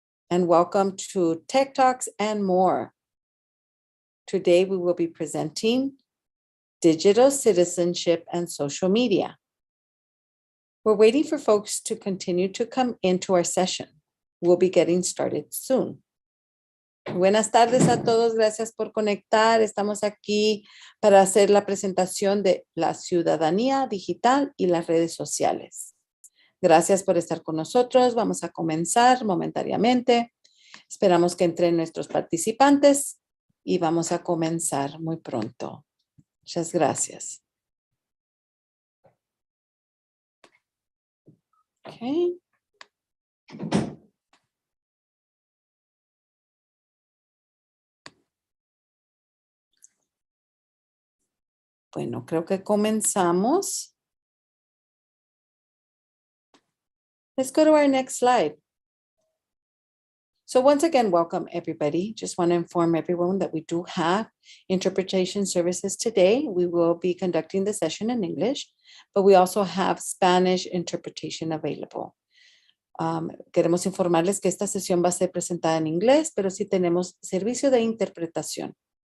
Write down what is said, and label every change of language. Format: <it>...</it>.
<en>And welcome to Tech Talks and more. Today, we will be presenting digital citizenship and social media. We're waiting for folks to continue to come into our session. We'll be getting started soon.</en> <es>Buenas tardes a todos, gracias por conectar. Estamos aquí para hacer la presentación de la ciudadanía digital y las redes sociales. Gracias por estar con nosotros. Vamos a comenzar momentáneamente. Esperamos que entren nuestros participantes y vamos a comenzar muy pronto. Muchas gracias. Okay. Bueno, creo que comenzamos.</es> <en>Let's go to our next slide. So once again, welcome everybody. Just want to inform everyone that we do have interpretation services today. We will be conducting the session in English, but we also have Spanish interpretation available.</en> <es>Queremos informarles que esta sesión va a ser presentada en inglés, pero sí tenemos servicio de interpretación.</es>